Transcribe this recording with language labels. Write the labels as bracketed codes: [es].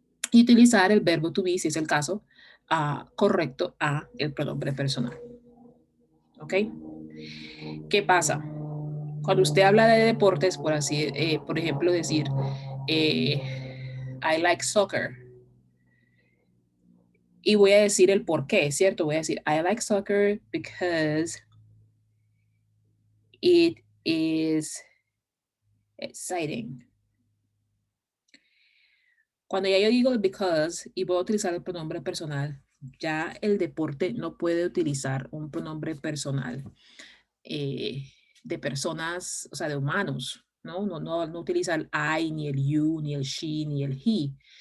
[es] Y utilizar el verbo to be, si es el caso, correcto a el pronombre personal. ¿Ok? ¿Qué pasa? Cuando usted habla de deportes, por ejemplo, decir, [en] I like soccer, [es] y voy a decir el por qué, ¿cierto? Voy a decir, [en] I like soccer because it is exciting. [es] Cuando ya yo digo because y voy a utilizar el pronombre personal, ya el deporte no puede utilizar un pronombre personal de personas, o sea, de humanos, ¿no? No utiliza el I, ni el you, ni el she, ni el he.